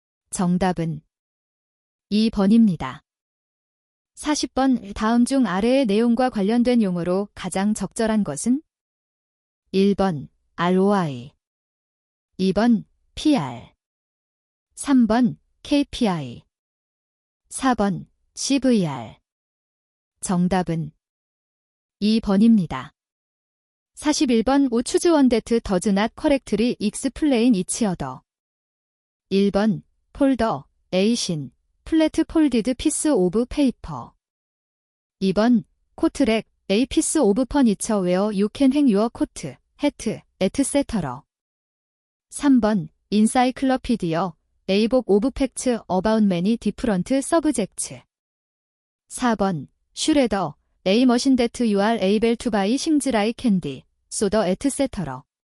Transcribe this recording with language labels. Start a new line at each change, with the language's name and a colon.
Korean: 정답은 2번입니다. 40번 다음 중 아래의 내용과 관련된 용어로 가장 적절한 것은? 1번 ROI, 2번 PR, 3번 KPI, 4번 CVR. 정답은 2번입니다.
English: 41번 O choose one that does not correctly explain each other. 1번 폴더, 에이신, 플랫 폴디드 피스 오브 페이퍼. 2번 코트랙, A piece of furniture where you can hang your coat, hat, etc. 3번 인사이클로피디어, A book of facts about many different subjects. 4번 슈레더, A machine that you are able to buy things like candy, soda, etc.